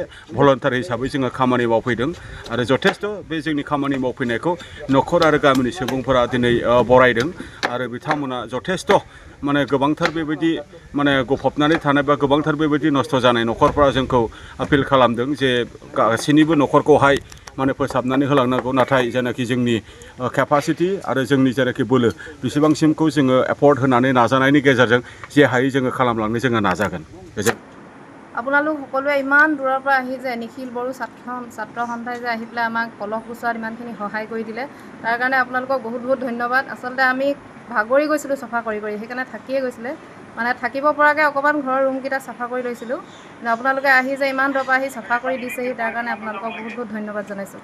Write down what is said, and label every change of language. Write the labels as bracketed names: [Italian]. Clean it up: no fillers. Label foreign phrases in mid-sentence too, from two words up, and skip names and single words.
[Bodo] भलन्टार हिसाबै जोङो खामानि मावफैदों आरो जथेस्थ' बे जोंनि खामानि मावफैनायखौ न'खर आरो गामिनि सुबुंफोरा दिनै बरायदों आरो बिथांमोना जथेस्थ' माने गोबांथार बेबायदि माने गफबनानै थानाय बा गोबांथार बेबायदि नस्थ' जानाय न'खरफोरा जोंखौ आपिल खालामदों जे गासैनिबो न'खरखौहाय माने फोसाबनानै होलांनांगौ नाथाय जेनाखि जोंनि केपासिटि आरो जोंनि जेनाखि बोलो बेसेबांसिमखौ जोङो एफर्ट होनानै नाजानायनि गेजेरजों जे हायै जोङो खालामलांनो जोङो नाजागोन [Assamese] আপোনালোক সকলোৱে ইমান দূৰৰ পৰা আহি যে নিখিল বড়ো ছাত্ৰ সন্থাই যে আহি পেলাই আমাক কলহ গুচোৱাত ইমানখিনি সহায় কৰি দিলে তাৰ কাৰণে আপোনালোকক বহুত বহুত ধন্যবাদ আচলতে আমি ভাগৰি গৈছিলোঁ চাফা কৰি সেইকাৰণে থাকিয়ে গৈছিলে মানে থাকিব পৰাকৈ অকণমান ঘৰৰ ৰুমকেইটা চাফা কৰি লৈছিলোঁ কিন্তু আপোনালোকে আহি যে ইমান দূৰৰ পৰা আহি চাফা কৰি দিছেহি তাৰ কাৰণে আপোনালোকক বহুত বহুত ধন্যবাদ জনাইছোঁ